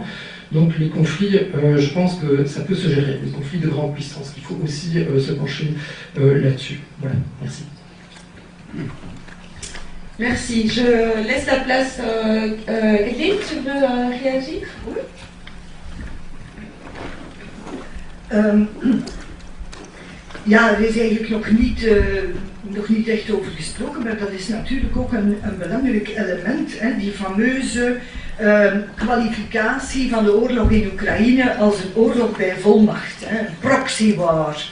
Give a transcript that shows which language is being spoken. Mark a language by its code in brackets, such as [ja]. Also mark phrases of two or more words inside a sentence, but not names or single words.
[fr] Donc les conflits, je pense que ça peut se gérer, les conflits de grande puissance, qu'il faut aussi se pencher là-dessus. Voilà, merci. Merci. Je laisse la place. Kathleen, tu veux réagir? Oui. [nl] Ja, er is eigenlijk nog niet echt over gesproken, maar dat is natuurlijk ook een belangrijk element, hè, die fameuze kwalificatie van de oorlog in Oekraïne als een oorlog bij volmacht, hè, een [en] proxy war.